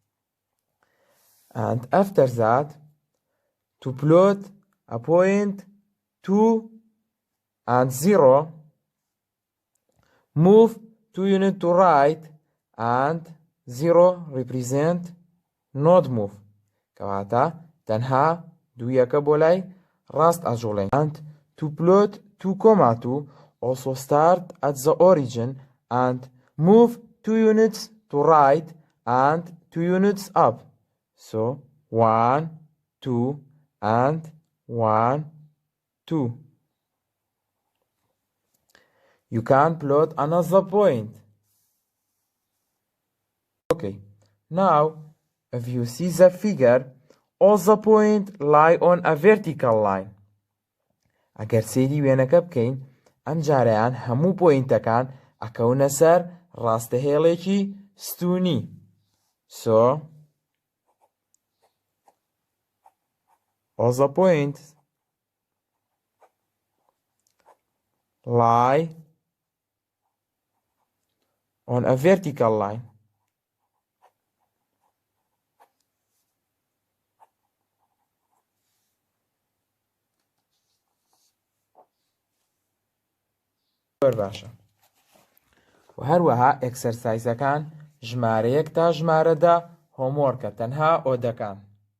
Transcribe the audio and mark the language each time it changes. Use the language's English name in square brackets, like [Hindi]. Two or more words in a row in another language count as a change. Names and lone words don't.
[English] And after that, to plot a point 2 and 0, move 2 units to right and 0 represent not move. [Central Kurdish] كواتا تنها دوياك بولاي راست أجولين. [English] And to plot 2, 2, also start at the origin and move 2 units to right and 2 units up. So 1, 2 and 1, 2. You can plot another point. Okay. Now, if you see the figure, all the points lie on a vertical line. [Central Kurdish] ئەگەر سەیری وێنەکە بکەین ئەم جارەیان هەموو پۆینتەکان ئەکەونە سەر ڕاستەهێڵێکی ستونی. [English] So, all the points lie on a vertical line. [Central Kurdish] باشە. و هەروەها ئەکسەرسایزەکان ژمارە 1 تا ژمارە 10 هۆموۆرکە تەنها ئۆدەکان.